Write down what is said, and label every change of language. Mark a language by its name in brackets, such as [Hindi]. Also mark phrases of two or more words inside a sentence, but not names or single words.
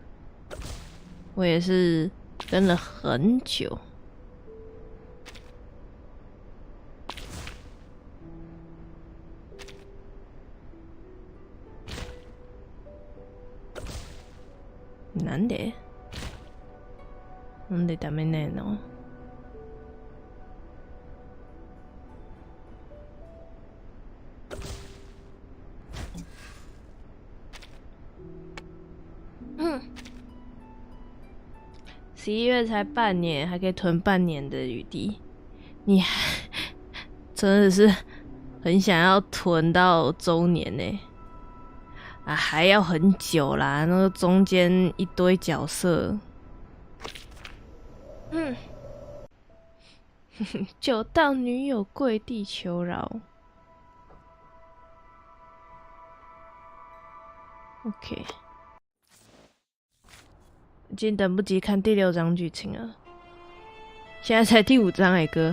[Chinese] 我也是跟了很久。 [Japanese] なんでダメなの？11 月 [Chinese] 才半年，还可以囤半年的余地，你真的是很想要囤到周年呢。啊，还要很久啦，那个中间一堆角色，久到女友跪地求饶。OK， 已经等不及看第6章剧情了，现在才第5章欸哥。